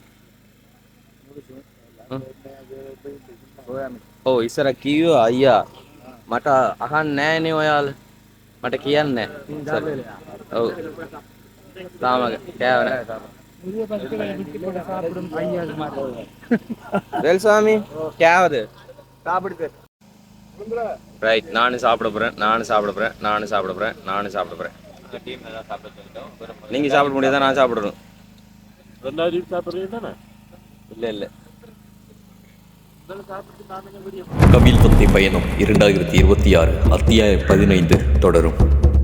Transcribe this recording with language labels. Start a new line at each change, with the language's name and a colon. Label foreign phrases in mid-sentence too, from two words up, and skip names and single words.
Sinhala: ඔව් ඉස්සර කිව්වා අයියා මට අහන්න නෑනේ ඔයාලා. මට කියන්නේ නෑ. ඔව්. තාම කෑව නෑ. வேல்சாமி කෑවද?
Tamil: சாப்பிடுங்க. ரைட். நானும் சாப்பிட போறேன். நீங்க சாப்பிட முடியாதா? நான் சாப்பிடணும். இல்ல கபில் பத்தி பயணம் 2026 அத்தியாயம் 15 தொடரும்.